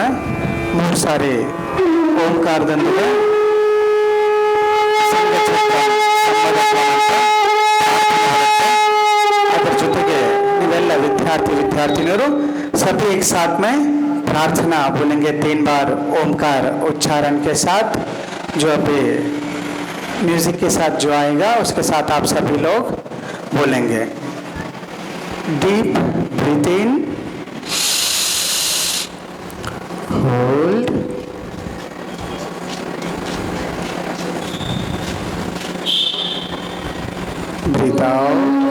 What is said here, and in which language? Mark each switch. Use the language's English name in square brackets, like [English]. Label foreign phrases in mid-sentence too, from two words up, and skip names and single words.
[Kannada] 3 ಸಾರಿ ಓಂಕಾರದೊಂದಿಗೆ ಅದರ ಜೊತೆಗೆ ನೀವೆಲ್ಲ [Hindi] विद्यार्थिनियों सभी एक साथ में प्रार्थना बोलेंगे 3 बार ओमकार उच्चारण के साथ. जो अभी म्यूजिक के साथ जो आएगा उसके साथ आप सभी लोग बोलेंगे. [English] deep breathe in, hold, breathe out.